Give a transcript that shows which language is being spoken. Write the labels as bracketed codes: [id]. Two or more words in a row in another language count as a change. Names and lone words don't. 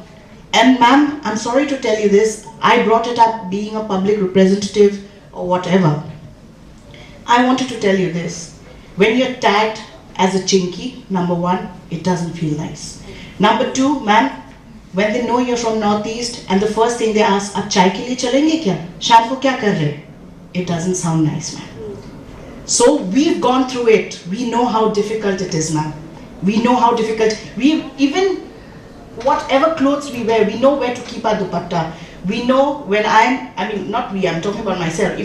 [en] And ma'am, I'm sorry to tell you this, I brought it up being a public representative or whatever. I wanted to tell you this. When you're tagged as a chinky, number one, it doesn't feel nice. Number two, ma'am, when they know you're from Northeast and the first thing they ask, [hi] "अब चाय के लिए चलेंगे क्या? शाम को क्या कर रहे?" [en] It doesn't sound nice, ma'am. So we've gone through it. We know how difficult it is, ma'am. We know how difficult. Even whatever clothes we wear, we know where to keep our dupatta. We know when I'm talking about myself.